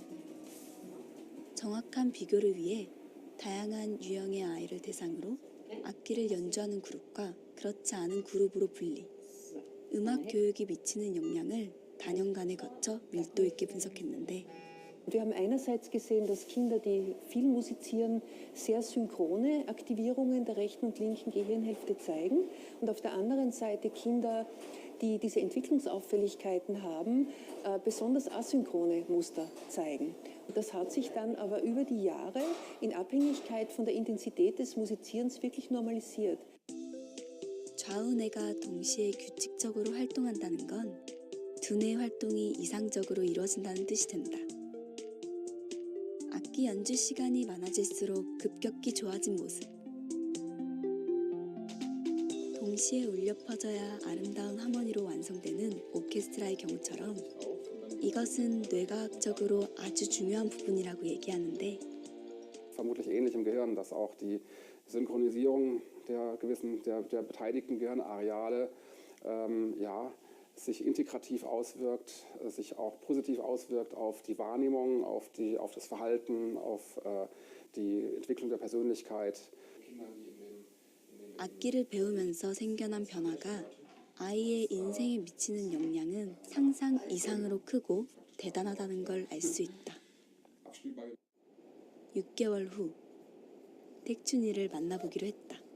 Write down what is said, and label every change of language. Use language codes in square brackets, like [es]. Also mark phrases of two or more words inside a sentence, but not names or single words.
[ko] 정확한 비교를 위해 다양한 유형의 아이를 대상으로 악기를 연주하는 그룹과 그렇지 않은 그룹으로 분리, 음악 교육이 미치는 영향을 단연간에 거쳐 밀도 있게 분석했는데 [de] Wir haben einerseits gesehen, dass Kinder, die viel musizieren, sehr synchrone Aktivierungen der rechten und linken Gehirnhälfte zeigen. Und auf der anderen Seite Kinder, die diese Entwicklungsauffälligkeiten haben, besonders asynchrone Muster zeigen. Und das hat sich dann aber über die Jahre in Abhängigkeit von der Intensität des Musizierens wirklich normalisiert. [ko] 좌우뇌가 동시에 규칙적으로 활동한다는 건 두뇌 활동이 이상적으로 이루어진다는 뜻이 된다. 악기 연주 시간이 많아질수록 급격히 좋아진 모습. 동시에 울려 퍼져야 아름다운 하모니로 완성되는 오케스트라의 경우처럼 이것은 뇌과학적으로 아주 중요한 부분이라고 얘기하는데 [de] vermutlich ähnlich im Gehirn, dass auch die Synchronisierung der beteiligten Gehirnareale sich integrativ auswirkt, sich auch positiv auswirkt auf die Wahrnehmung, auf das Verhalten, auf die Entwicklung der Persönlichkeit. [ko] 악기를 배우면서 생겨난 변화가 아이의 인생에 미치는 영향은 상상 이상으로 크고 대단하다는 걸 알 수 있다. 6개월 후 택준이를 만나보기로 했다.